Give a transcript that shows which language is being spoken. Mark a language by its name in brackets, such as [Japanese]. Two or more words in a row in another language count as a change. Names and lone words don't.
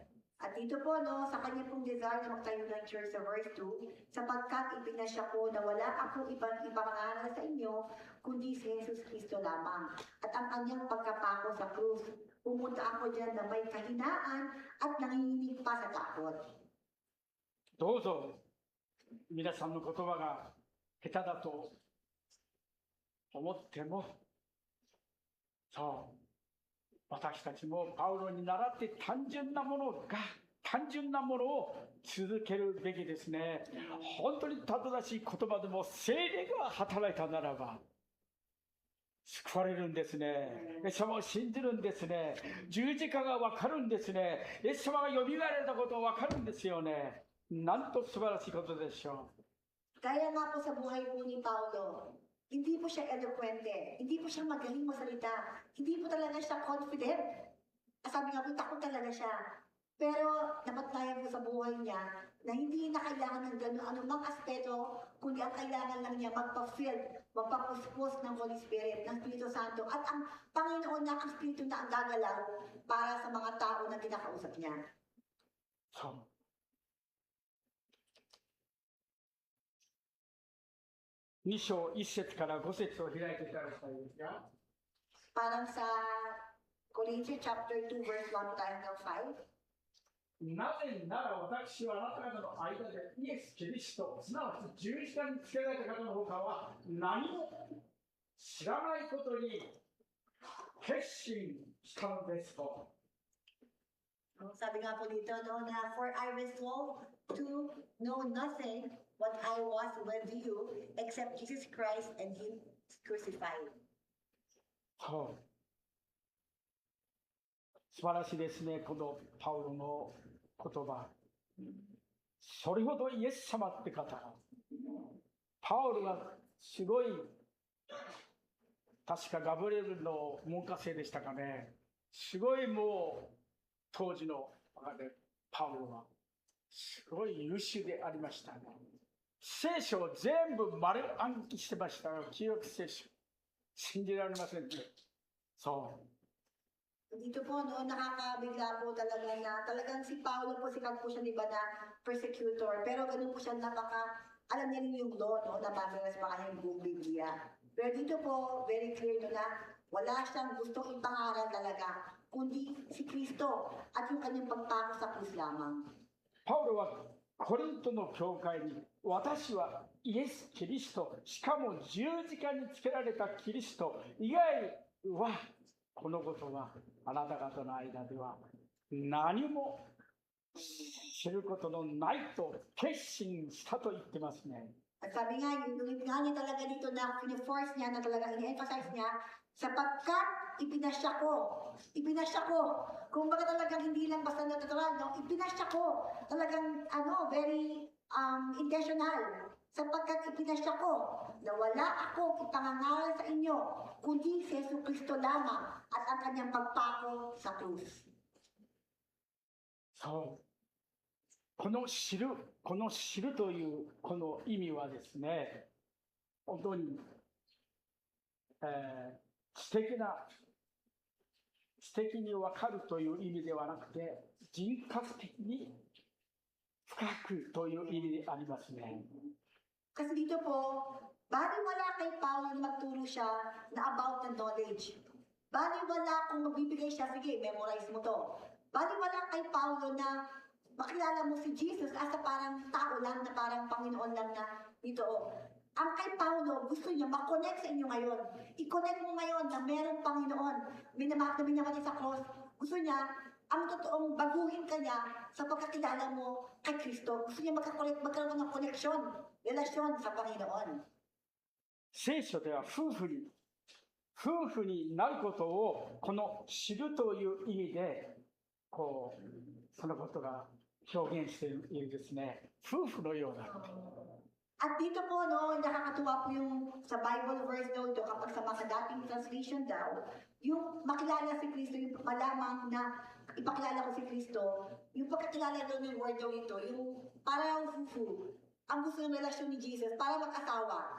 [Filipino] At dito po, no, sa kanya pong desire na magtayo ng church sa verse 2, sapagkat ipinasya ko na wala akong ipangaral sa inyo, kundi si Jesus Cristo lamang. At ang kanyang pagkapako sa krus, pumunta ako dyan na may kahinaan at nanginginig pa sa takot. [Japanese] どうぞ皆さんの言葉が下手だと思っても、そう、私たちもパウロに倣って単純なものを続けるべきですね。本当に正しい言葉でも聖霊が働いたならば救われるんですね。イエス様を信じるんですね。十字架が分かるんですね。イエス様がよみがえられたことが分かるんですよね。なんと素晴らしいことでしょう。 [Filipino] Kaya nga po sa buhay po ni Paulo, hindi po siya eloquente, hindi po siya magaling masalita, hindi po talaga siya confident. Sabi nga po, takot talaga siya. Pero napatunayan mo sa buhay niya na hindi na kailangan ng gano'n anumang aspeto, kundi ang kailangan lang niya magpapuspos ng [English] Holy Spirit, [Filipino] ng Espiritu Santo, at ang Panginoon na ang Espiritu na ang gagalaw para sa mga tao na kinakausap niya. [Japanese] そう2章1節から5節を開いていただきたいんですが、 [Filipino] Parang sa Corinthians chapter 2 verse 1 tayo hanggang 5. [Japanese] なぜなら私はあなた方の間でイエス・キリスト、すなわち十字架につけられた方の他は何も知らないことに決心したのですと。 [Filipino] Sabi nga po dito, no, na [English] for I resolved to know nothing what I was with you except Jesus Christ and Him crucified. [Japanese] そう素晴らしいですね、このパウロの言葉。それほどイエス様って方、パウロがすごい、確かガブリエルの門下生でしたかね、すごいもう当時のパウロはすごい優秀でありましたね。聖書を全部丸暗記してましたよ、旧約聖書。信じられませんね。そう。 [Filipino] Dito po, no, nakakabigla po talaga na talagang si Paulo po, sikat po siya, di ba, na persecutor. Pero ganun po siya, alam niya rin yung law, no, nababasa pa kanyang buong Biblia. Pero dito po, [English] very clear [Filipino] no, na wala siyang gustong ipangaral talaga, kundi si Kristo at yung kanyang pagpako sa krus lamang. [Japanese] パウロはコリントの教会に、私はイエス・キリスト、しかも十字架につけられたキリスト以外は、このことはあなた方の間では何も知ることのないと決心したと言ってますね。 [Filipino] At sabi nga, yung nga niya talaga dito na piniforce niya, na talaga ini-emphasize niya, sapagkat ipinasya ko, kung baga talagang hindi lang basta natural, no? Ipinasya ko, talagang, [English] very intentional, [Filipino] sapagkat ipinasya ko, na wala akong ipangangaral sa inyo, kundi si Yesu Cristo lamang, at ang kanyang pagpako sa krus. [Japanese] そう。この知るというこの意味はですね、本当に、知的に分かるという意味ではなくて、人格的に深くという意味でありますね。 [Filipino] Kasi dito po, baliwala kay Paulo na magturo siya na [English] about the knowledge. [Filipino] Baliwala kung magbibigay siya, sige, memorize mo to. Baliwala kay Paulo na makilala mo si Jesus as a parang tao lang, na parang Panginoon lang na dito. Ang kay Paulo, gusto niya makonect sa inyo ngayon. I-connect mo ngayon na merong Panginoon. Minamatay sa cross. Gusto niya, ang totoong baguhin ka niya sa pagkakilala mo kay Kristo. Gusto niya magkaroon ng connection, relasyon sa Panginoon. [Japanese] 聖書では夫婦になることをこの知るという意味でそのことが表現しているですね。夫婦のような。 [Filipino] At dito po, no, nakakatuwa po yung sa Bible verse daw ito, kapag sa mga dating translation daw, yung makilala si Kristo, yung malamang na ipakilala ko si Kristo, yung pagkakilala daw ng word daw ito, yung parang fufu, ang gusto ng relasyon ni Jesus, para mag-asawa.